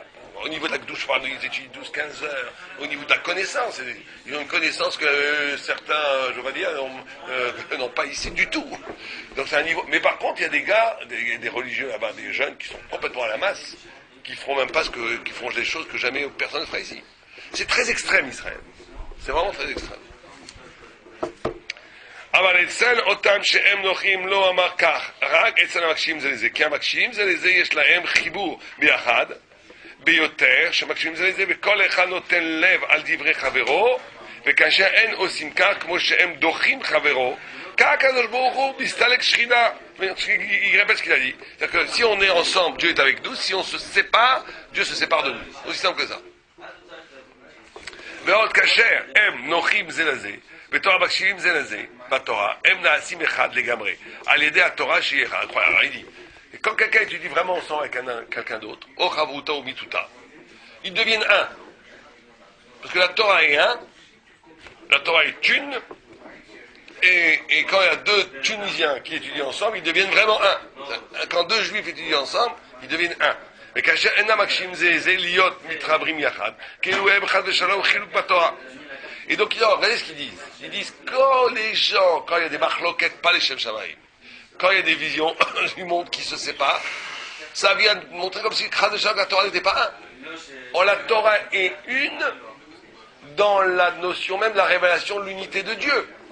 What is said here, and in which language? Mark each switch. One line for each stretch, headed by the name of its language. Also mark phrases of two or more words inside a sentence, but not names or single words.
French: Au niveau de la douche, ils étudient 12-15 heures. Au niveau de la connaissance, ils ont une connaissance que certains, je vais dire, n'ont pas ici du tout. Donc c'est un niveau. Mais par contre, il y a des gars, des religieux là-bas, des jeunes qui sont complètement à la masse, qui feront même pas qui font des choses que jamais personne ne fera ici. C'est très extrême, Israël. C'est vraiment très extrême.
Hebrew: אבל אצל אותם שהם נוחים לא אמר כך, רק אצל המקשים זה לזה, כי המקשים זה לזה יש להם חיבור ביחד, ביותר, שמקשים זה לזה, וכל אחד נותן לב על דברי חברו, וכאשר אין עושים כך, כמו שהם דוחים חברו, כך הקדוש ברוך הוא מסתלק שכינה.
French: Il répète ce qu'il a dit. C'est-à-dire que si on est ensemble, Dieu est avec nous, si on se sépare, Dieu se sépare de nous. Aussi simple que ça.
Hebrew: ועוד כאשר הם נוחים זה לזה, בתורה מקשיבים זה לזה, בתורה, הם נעשים אחד לגמרי, על ידי התורה שהיא אחד.
French: Alors il dit, et quand quelqu'un étudie vraiment ensemble avec quelqu'un d'autre,
Hebrew: או חברותא
French: ou mituta, ils deviennent un. Parce que la Torah est un, la Torah est une, et quand il y a deux Tunisiens qui étudient ensemble, ils deviennent vraiment un. Quand deux Juifs étudient ensemble, ils deviennent un.
Hebrew: Mais כאשר אינם מקשים זה זה להיות מתחברים יחד, כאילו הם חד ושלום חילוק בתורה.
French: Et donc, regardez ce qu'ils disent. Ils disent, quand les gens, quand il y a des machloquettes, pas les
Hebrew: שם שמים,
French: quand il y a des visions du monde qui se séparent, ça vient montrer comme si la Torah n'était pas un. Or, la Torah est une dans la notion même de la révélation de l'unité de Dieu.